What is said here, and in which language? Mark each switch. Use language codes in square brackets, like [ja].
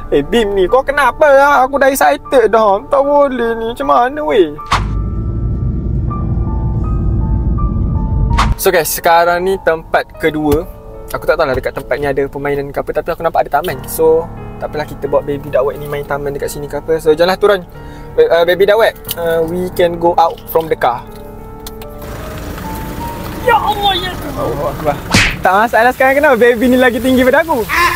[ms] Bim ni, kau kenapa lah? Aku dah excited dah. Tak boleh ni. Macam mana weh? [en] So guys, [ms] sekarang ni tempat kedua. Aku tak tahu lah dekat tempat ni ada permainan ke apa. Tapi aku nampak ada taman. So tak apalah, kita bawa baby Dakwet ni main taman dekat sini ke apa. So janganlah turun. [en] Baby Dakwet, we can go out from the car. [ms] Ya Allah, ya Allah. Tak masalah sekarang kenapa baby ni lagi tinggi pada aku.